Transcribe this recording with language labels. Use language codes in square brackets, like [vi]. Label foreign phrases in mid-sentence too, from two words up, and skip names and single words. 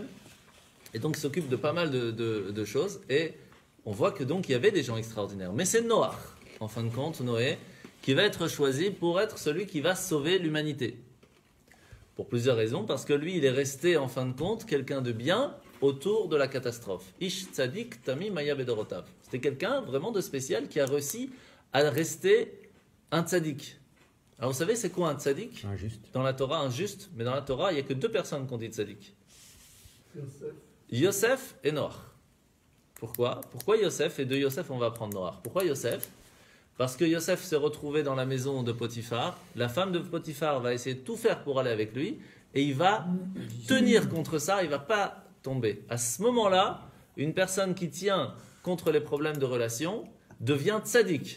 [fr] Et donc il s'occupe de pas mal de choses. Et on voit que donc il y avait des gens extraordinaires. Mais c'est Noach, en fin de compte, Noé, qui va être choisi pour être celui qui va sauver l'humanité. Pour plusieurs raisons, parce que lui, il est resté en fin de compte quelqu'un de bien autour de la catastrophe. [he] איש צדיק תמים היה בדורותיו. [fr] C'était quelqu'un vraiment de spécial qui a réussi à rester un tzadik. Alors vous savez, c'est quoi un tzadik? Injuste. Dans la Torah, un juste, mais dans la Torah, il n'y a que deux personnes qui ont dit tzadik. Yosef. Yosef et Noach. Pourquoi? Pourquoi Yosef? Et de Yosef, on va apprendre Noach. Pourquoi Yosef? Parce que Yosef s'est retrouvé dans la maison de Potiphar. La femme de Potiphar va essayer de tout faire pour aller avec lui. Et il va tenir contre ça, il ne va pas tomber. À ce moment-là, une personne qui tient contre les problèmes de relation devient tzaddik.